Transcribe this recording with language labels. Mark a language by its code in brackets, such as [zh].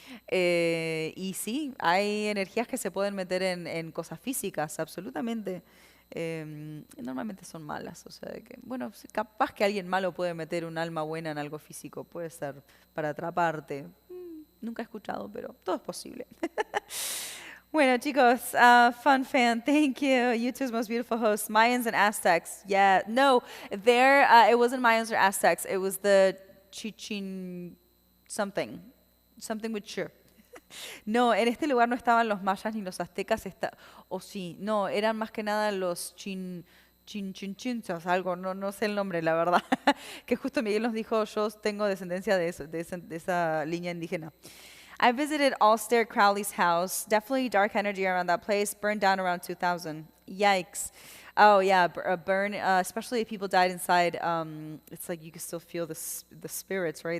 [es] Y sí, hay energías que se pueden meter en cosas físicas, absolutamente. Normalmente son malas, o sea, de que, bueno, capaz que alguien malo puede meter un alma buena en algo físico, puede ser para atraparte. Nunca he escuchado, pero todo es posible. Bueno, chicos, fun fan, [en] thank you. YouTube's most beautiful hosts, Mayans and Aztecs. Yeah, no, it wasn't Mayans or Aztecs. It was the Chichin something with sure. [es] No, en este lugar no estaban los mayas ni los aztecas, o sí, no, eran más que nada los Chinchinchunchos, algo, no sé el nombre, la verdad. Que justo Miguel nos dijo, yo tengo descendencia de esa línea indígena. [en] I visited Allstair Crowley's house. Definitely dark energy around that place. Burned down around 2000. Yikes. Oh yeah, burn. Especially if people died inside. It's like you can still feel the spirits, right?